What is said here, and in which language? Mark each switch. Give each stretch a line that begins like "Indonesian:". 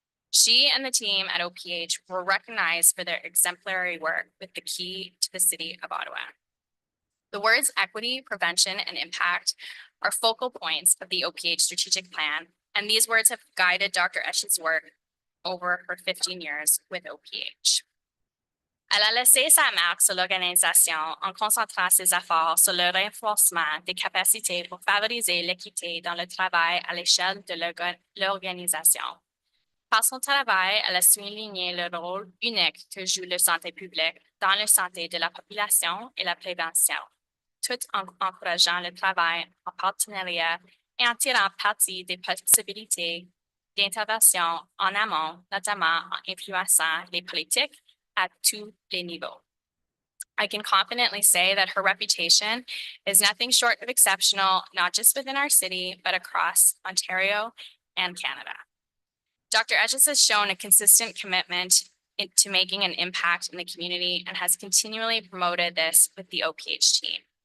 English: She and the team at OPH were recognized for their exemplary work with the key to the city of Ottawa. The words equity, prevention, and impact are focal points of the OPH strategic plan, and these words have guided Dr. Etch's work over her 15 years with OPH.
French: Elle a laissé sa marque sur l'organisation en concentrant ses efforts sur le renforcement des capacités pour favoriser l'équité dans le travail à l'échelle de l'organisation. Par son travail, elle a souligné le rôle unique que joue la santé publique dans la santé de la population et la prévention, tout en encourageant le travail en partenariat et en tirant parti des possibilités d'intervention en amont, notamment en influençant les politiques à tous les niveaux.
English: I can confidently say that her reputation is nothing short of exceptional, not just within our city, but across Ontario and Canada. Dr. Etches has shown a consistent commitment to making an impact in the community and has continually promoted this with the OPH team.